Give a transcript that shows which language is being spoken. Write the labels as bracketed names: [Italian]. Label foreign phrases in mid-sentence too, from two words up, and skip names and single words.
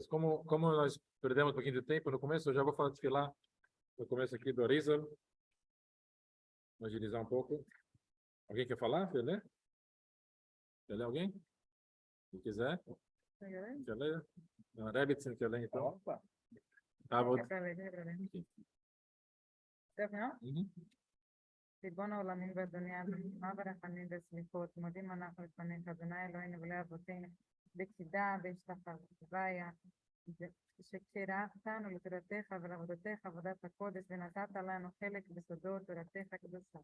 [Portuguese] Como nós perdemos um pouquinho de tempo no começo, eu já vou falar de filar no começo aqui do Arizal. Vou agilizar um pouco. Alguém quer falar? Quer ler? Quer ler alguém? Se quiser. Quer ler? Não, Rebbe, você quer ler então? Tá, vou... [Hebrew] ריבון העולמים ואדוני מה ברחמים וסליחות, מודים אנחנו לפניך, אדוני אלוהינו ולאבותינו, בצידה בהשתחוויה, שקרבתנו לתורתך ולעבודתך עבודת הקודש, ונתת לנו חלק בסודות תורתך הקדושה.